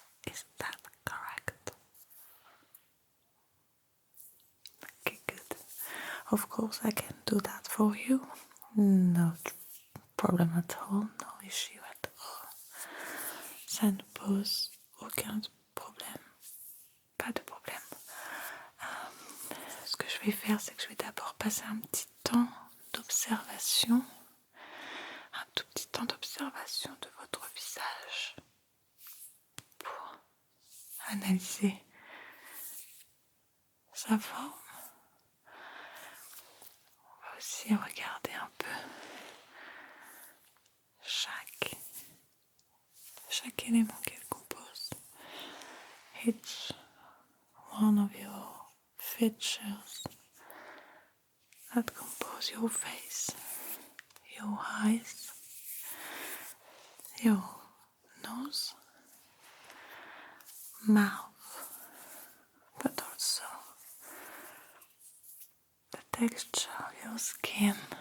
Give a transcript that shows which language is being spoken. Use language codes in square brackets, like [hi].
[en] Is that correct? Okay, good. Of course, I can do that for you. No problem at all, no issue at all. [fr] Ça ne pose aucun problème. Pas de problème. Ce que je vais faire, c'est que je vais d'abord passer un petit temps d'observation. Un tout petit temps d'observation de votre visage pour analyser sa forme. On va aussi regarder un peu chaque élément qu'elle compose. [en] Each one of your features that compose your face, your eyes, your nose, mouth, but also the texture of your skin,